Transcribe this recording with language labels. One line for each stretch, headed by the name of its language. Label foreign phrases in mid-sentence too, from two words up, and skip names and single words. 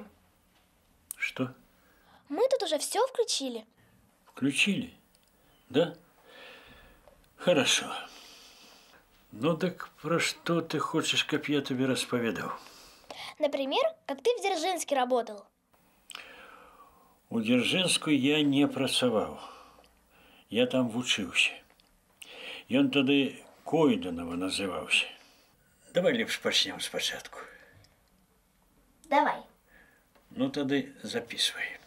Russian: Что? Мы тут уже все включили. Включили? Да? Хорошо. Ну так про что ты хочешь, чтоб я тебе расповедал? Например, как ты в Дзержинске работал.
Belarusian: У Дзержинску я не працаваў. Я там вучыўся. Ён тады Койданова называўся. Давай лепш пачнем спачатку. Давай. Ну тады записывай.